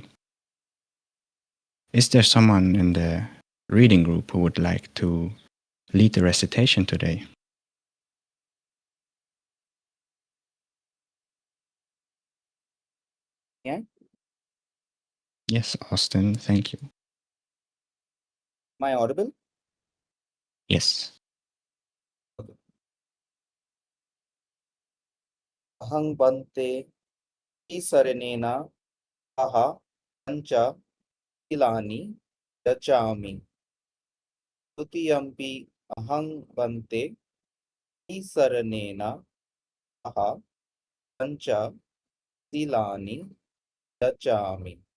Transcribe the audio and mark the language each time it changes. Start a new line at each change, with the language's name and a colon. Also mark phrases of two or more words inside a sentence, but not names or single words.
English: Is there someone in the reading group who would like to lead the recitation today? Yeah. Yes, Austin, thank you. Am I audible? Yes. Okay.
Pali: Ahang bante isaranena aha pancha ilani dachami. Tutiyampi ahang bante isaranena aha pancha ilani dachami.